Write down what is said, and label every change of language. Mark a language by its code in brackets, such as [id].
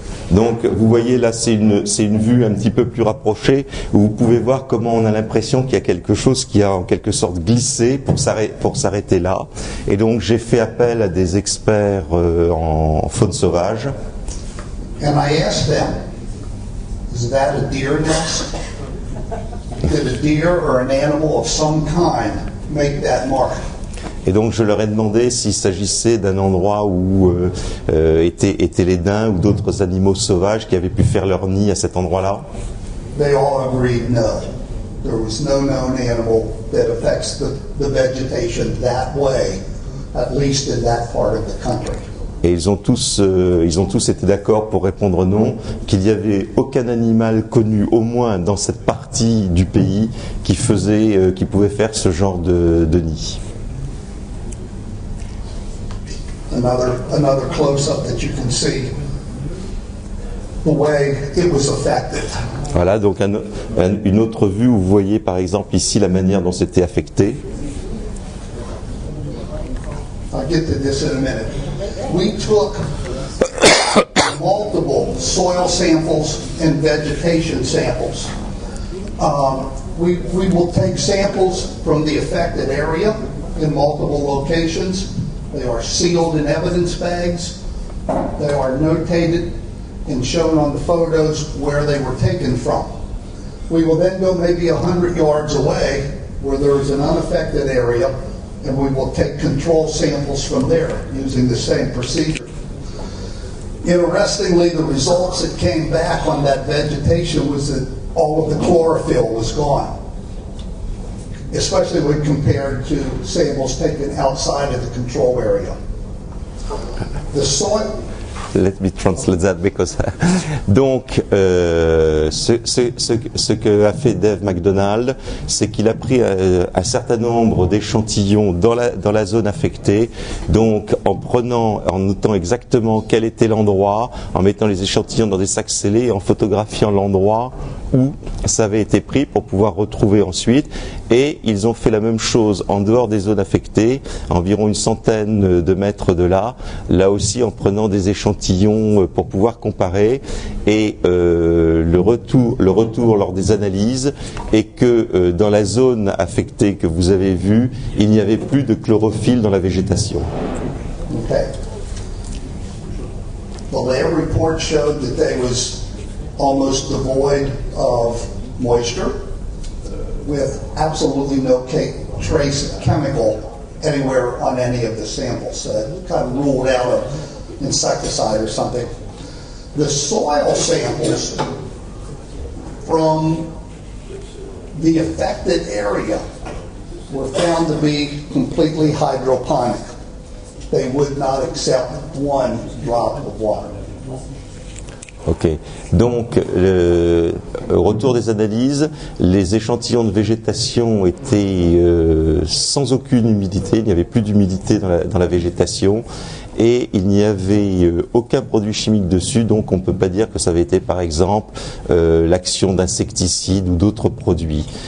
[fr] Donc vous voyez là, c'est une vue un petit peu plus rapprochée, où vous pouvez voir comment on a l'impression qu'il y a quelque chose qui a en quelque sorte glissé pour s'arrêter là. Et donc j'ai fait appel à des experts en faune sauvage. [en] And I asked them, is that a deer nest? Did a deer or an animal of some kind make that mark? [fr] Et donc je leur ai demandé s'il s'agissait d'un endroit où étaient les daims ou d'autres animaux sauvages qui avaient pu faire leur nid à cet endroit-là. [en] They all agreed no. There was no known animal that affects the vegetation that way at least in that part of the country. [fr] Et ils ont tous été d'accord pour répondre non, qu'il n'y avait aucun animal connu, au moins dans cette partie du pays, qui pouvait faire ce genre de nid. [en] Another close-up that you can see the way it was affected. [fr] Voilà, donc une autre vue où vous voyez par exemple ici la manière dont c'était affecté. [en] I'll get to this in a minute. We took multiple soil samples and vegetation samples. We will take samples from the affected area in multiple locations. They are sealed in evidence bags. They are notated and shown on the photos where they were taken from. We will then go maybe 100 yards away where there is an unaffected area, and we will take control samples from there using the same procedure. Interestingly, the results that came back on that vegetation was that all of the chlorophyll was gone, especially when compared to samples taken outside of the control area. The soil... Let me translate that because [fr] donc ce que a fait Dave McDonald, c'est qu'il a pris un certain nombre d'échantillons dans la zone affectée, donc en notant exactement quel était l'endroit, en mettant les échantillons dans des sacs scellés, en photographiant l'endroit où ça avait été pris pour pouvoir retrouver ensuite. Et ils ont fait la même chose en dehors des zones affectées, environ une centaine de mètres de là aussi en prenant des échantillons pour pouvoir comparer. Et le retour lors des analyses est que dans la zone affectée que vous avez vue, il n'y avait plus de chlorophylle dans la végétation. [en] Okay. Well, their report showed that they was almost devoid of moisture, with absolutely no trace chemical anywhere on any of the samples. Kind of ruled out an insecticide or something. The soil samples from the affected area were found to be completely hydroponic. They would not accept one drop of water. [fr] Ok, donc au retour des analyses, les échantillons de végétation étaient sans aucune humidité, il n'y avait plus d'humidité dans la végétation et il n'y avait aucun produit chimique dessus, donc on ne peut pas dire que ça avait été par exemple l'action d'insecticides ou d'autres produits.